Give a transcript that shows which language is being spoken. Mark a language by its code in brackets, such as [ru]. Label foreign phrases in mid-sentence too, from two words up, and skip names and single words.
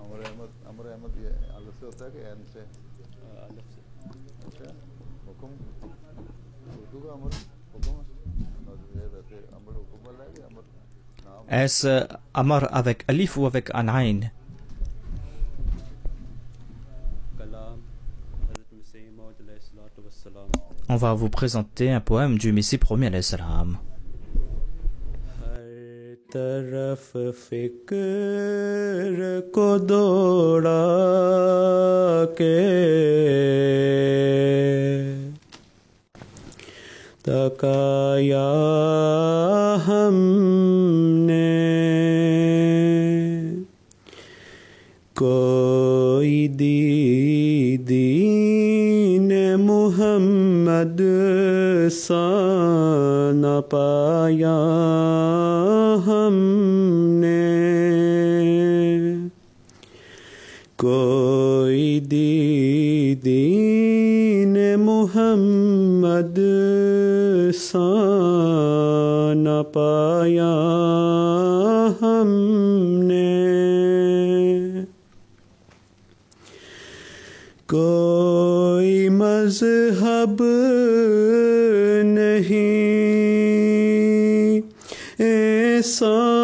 [fr] Est-ce Amar avec Alif ou avec un Ain? On va vous présenter un poème du Messie premier à l'Islam. [ur] طرف فکر کو دوڑا کے تکایا ہم نے کوئی دین محمد سا نہ پایا ہم نے کوئی دین محمد محمد سا نہ پایا ہم نے، کوئی مذہب نہیں ایسا